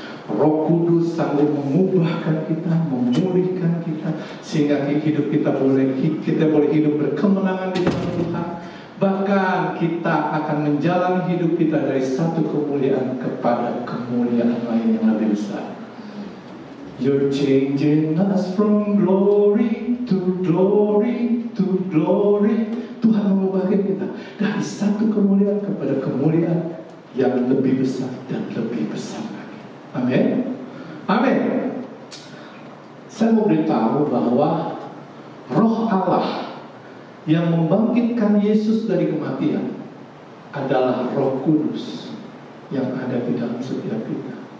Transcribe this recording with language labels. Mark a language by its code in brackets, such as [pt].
[id] Roh Kudus sanggup mengubahkan kita, memulihkan kita, sehingga hidup kita boleh hidup berkemenangan di dalam Tuhan. Bahkan kita akan menjalani hidup kita dari satu kemuliaan kepada kemuliaan lain yang lebih besar. [en] You're changing us from glory to glory to glory. [id] Tuhan mengubahkan kita dari satu kemuliaan kepada kemuliaan yang lebih besar dan lebih besar lagi. Amin. Amin. Saya mau beritahu bahwa Roh Allah yang membangkitkan Yesus dari kematian adalah Roh Kudus yang ada di dalam setiap kita.